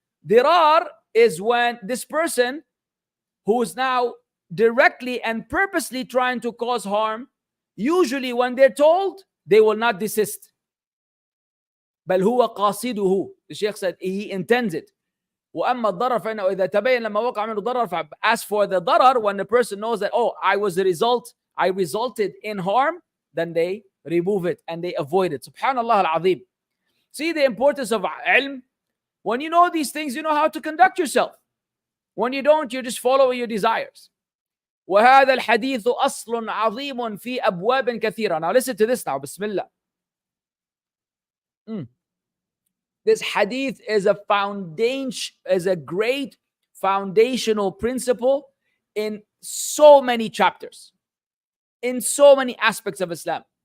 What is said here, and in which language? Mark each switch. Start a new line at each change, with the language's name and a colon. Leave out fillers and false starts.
English: Dirar is when this person who is now directly and purposely trying to cause harm, usually when they're told, they will not desist.
Arabic: بل هو قاصده.
English: The Shaykh said he intends it.
Arabic: وأما الضرر فإنه إذا تبين لما وقع منه ضرر.
English: As for the darar, when the person knows that, oh, I resulted in harm, then they remove it and they avoid it. Subhanallah al-Azim. See the importance of ilm. When you know these things, you know how to conduct yourself. When you don't, you're just following your desires.
Arabic: وهذا الحديث أصل عظيم في أبواب كثيرة.
English: Now listen to this now. Bismillah. This hadith is a great foundational principle in so many chapters, in so many aspects of Islam.